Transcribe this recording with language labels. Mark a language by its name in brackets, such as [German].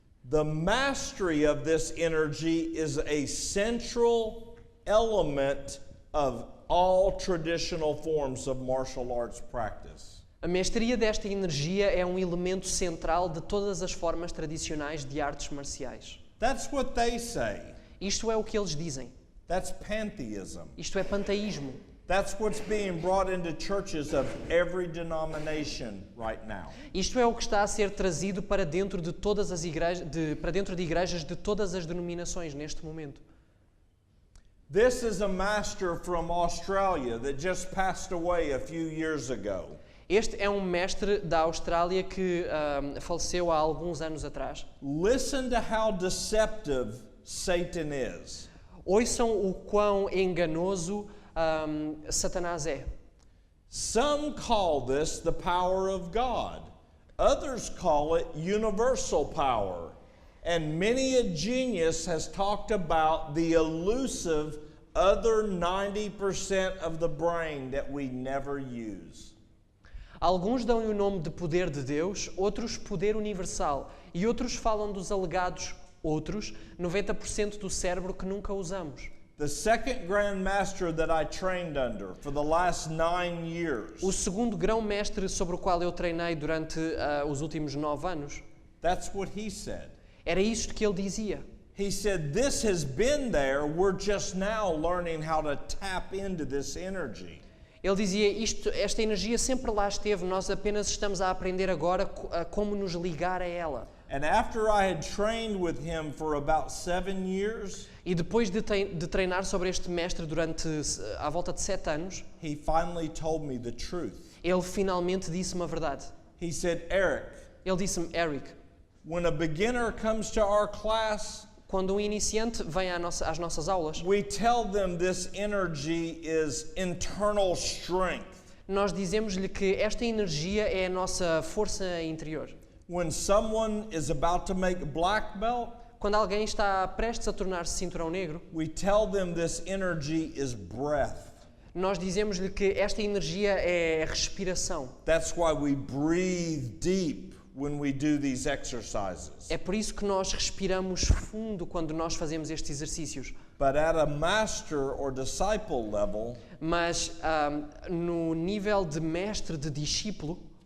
[English] The mastery of this energy is a central element of all traditional forms of martial arts practice. [Portuguese] A mestria desta energia é um elemento central de todas as formas tradicionais de artes marciais. [English] That's what they say. [Portuguese] Isto é o que eles dizem. [English] That's pantheism. [Portuguese] Isto é panteísmo. [English] That's what's being brought into churches of every denomination right now. [Portuguese] Isto é o que está a ser trazido para dentro de todas as igrejas, para dentro de igrejas de todas as denominações neste momento. [English] This is a master from Australia that just passed away a few years ago. [Portuguese] Este é um mestre da Austrália que faleceu há alguns anos atrás. [English] Listen to how deceptive Satan is. [Portuguese] Ouçam o quão enganoso Satanás é. [English] Some call this the power of God. Others call it universal power. And many a genius has talked about the elusive other 90% of the brain that we never use. [Portuguese] Alguns dão-lhe o nome de poder de Deus, outros poder universal, e outros falam dos alegados, outros 90% do cérebro que nunca usamos. [English] The second Grand Master that I trained under for the last 9 years, [Portuguese] O segundo grão-mestre sobre o qual eu treinei durante os últimos 9 anos, [English] that's what he said. [Portuguese] era isto que ele dizia. [English] He said, "This has been there, we're just now learning how to tap into this energy." [Portuguese] Ele dizia, esta energia sempre lá esteve, nós apenas estamos a aprender agora como nos ligar a ela. [English] And after I had trained with him for about 7 years, [Portuguese] E E depois de treinar sobre este mestre durante à volta de 7 anos, [English] he finally told me the truth. [Portuguese] ele finalmente disse-me a verdade. [English] He said, Eric, [Portuguese] Ele disse-me, Eric, [English] when a beginner comes to our class, [Portuguese] quando um iniciante vem às nossas aulas, [English] we tell them this energy is internal strength. [Portuguese] nós dizemos-lhe que esta energia é a nossa força interior. [English] When someone is about to make black belt, [Portuguese] Quando alguém está prestes a tornar-se cinturão negro, [English] we tell them this energy is breath. [Portuguese] nós dizemos-lhe que esta energia é respiração. [English] That's why we breathe deep when we do these exercises. [Portuguese] É por isso que nós respiramos fundo quando nós fazemos estes exercícios. [English] But at a master or disciple level, [Portuguese] Mas no nível de mestre, de discípulo,